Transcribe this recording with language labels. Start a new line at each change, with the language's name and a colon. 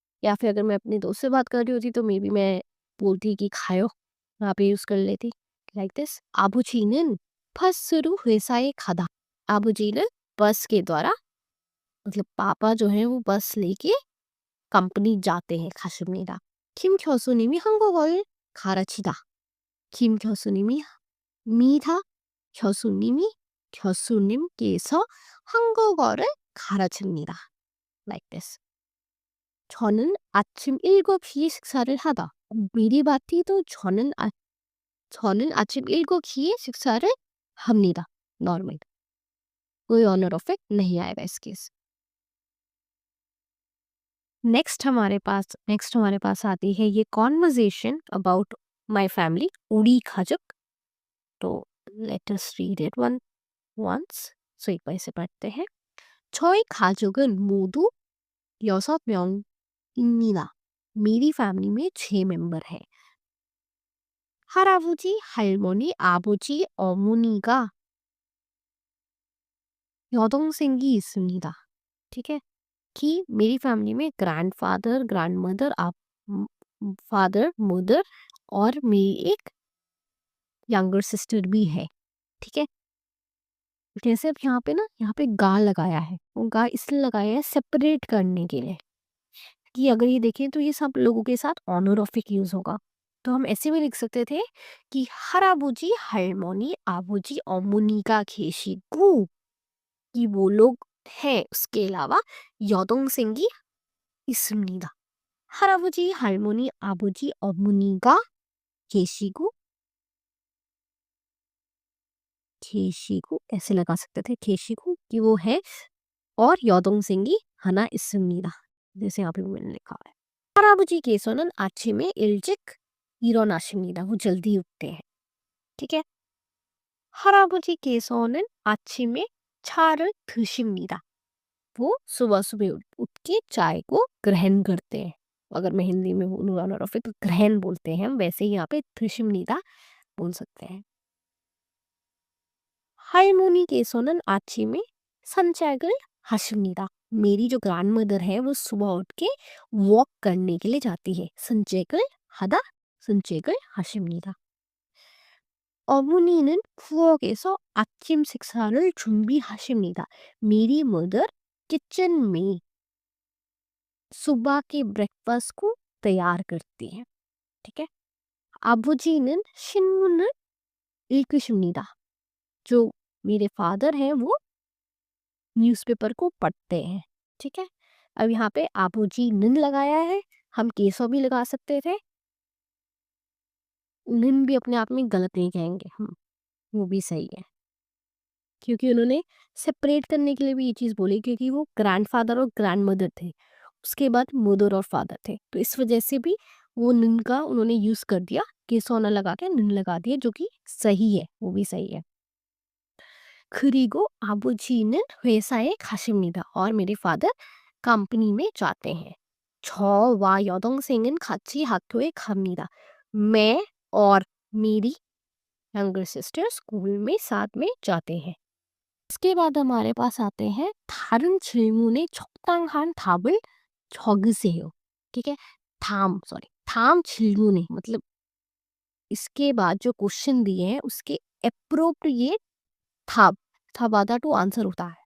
Hindi: या फिर अगर मैं अपने दोस्त से बात कर रही होती तो मे बी मैं बोलती कि खायो, वहाँ पे यूज कर लेती लाइक दिस।
Korean: 아버지는 버스로 회사에 가다।
Hindi: 아버지는 बस के द्वारा, मतलब पापा जो है वो बस लेके कंपनी जाते हैं 가십니다।
Korean: 김 교수님이 한국어를 가르치다। 김 교수님이 미다, 교수님께서 한국어를 가르칩니다.
English: Like this.
Korean: 저는 아침 7시에 식사를 하다. 미리 봤디 तो 저는 저는 아침 7시에 식사를 합니다.
Hindi: नॉर्मल, कोई ऑनर ऑफ इट नहीं आएगा इस केस। नेक्स्ट हमारे पास आती है ये कॉन्वर्जेशन अबाउट माय फैमिली, उड़ी खजक। तो
English: Let us read it once. So
Hindi: एक बार इसे पढ़ते हैं.
Korean: 저희 가족은 모두 6명입니다.
Hindi: मेरी फैमिली में 6 मेंबर है.
Korean: 할아버지, 할머니, 아버지, 어머니가 여동생이 있습니다.
Hindi: ठीक है, कि मेरी फैमिली में ग्रैंडफादर, ग्रैंडमदर, फादर, मदर और मेरी एक यंगर सिस्टर भी है. ठीक है, जैसे अब यहाँ पे गा लगाया है, वो गा इसलिए लगाया है सेपरेट करने के लिए, कि अगर ये देखें तो ये सब लोगों के साथ ऑनोरॉफिक यूज होगा. तो हम ऐसे भी लिख सकते थे कि
Korean: 할아버지, 할머니, 아버지, 어머니가 계시고,
Hindi: कि वो लोग हैं. उसके अलावा
Korean: 여동생이 있습니다. 할아버지, 할머니, 아버지, 어머니가 계시고, 계시고
Hindi: ऐसे लगा सकते थे,
Korean: 계시고
Hindi: कि वो है, और
Korean: 여동생이 하나 있습니다.
Hindi: जैसे यहाँ पे मैंने लिखा है.
Korean: 할아버지께서는 아침에 일찍 일어나십니다.
Hindi: वो जल्दी उठते हैं. ठीक है,
Korean: 할아버지께서는 아침에 차를 드십니다.
Hindi: वो सुबह सुबह उठ के चाय को ग्रहण करते हैं. अगर मैं हिंदी में बोलूँ ऑनर ऑफ इट तो ग्रहण बोलते हैं हम, वैसे ही यहाँ पे 드십니다 बोल सकते हैं.
Korean: 할머니께서는 아침에 산책을 하십니다.
Hindi: मेरी जो ग्रैंड मदर है वो सुबह उठ के वॉक करने के लिए जाती है.
Korean: 산책을 하다, 산책을 하십니다. 어머니는 부엌에서 아침 식사를 준비하십니다.
Hindi: मेरी मदर किचन में सुबह के ब्रेकफास्ट को तैयार करती है. ठीक है,
Korean: 아버지는 신문을 읽으십니다.
Hindi: जो मेरे फादर हैं वो न्यूज़पेपर को पढ़ते हैं. ठीक है, अब यहाँ पे आबूजी निन लगाया है, हम केसो भी लगा सकते थे. निन भी अपने आप में गलत नहीं कहेंगे हम, वो भी सही है, क्योंकि उन्होंने सेपरेट करने के लिए भी ये चीज़ बोली, क्योंकि वो ग्रैंडफादर और ग्रैंड मदर थे, उसके बाद मदर और फादर थे. तो इस वजह से भी वो निन का उन्होंने यूज़ कर दिया, केसो ना लगा के निन लगा दिया, जो कि सही है, वो भी सही है.
Korean: 그리고 아버지는 회사에 가십니다.
Hindi: और मेरे फादर कंपनी में जाते हैं.
Korean: 저와 여동생은 같이 학교에 갑니다.
Hindi: मैं और मेरी यंगर सिस्टर स्कूल में साथ में जाते हैं. इसके बाद हमारे पास आते हैं
Korean: 다른 질문에 적당한 답을 적으세요.
Hindi: ठीक है,
Korean: 다음 질문에
Hindi: मतलब इसके बाद जो क्वेश्चन दिए हैं उसके एप्रोप्रिएट था था वादा टू आंसर होता है.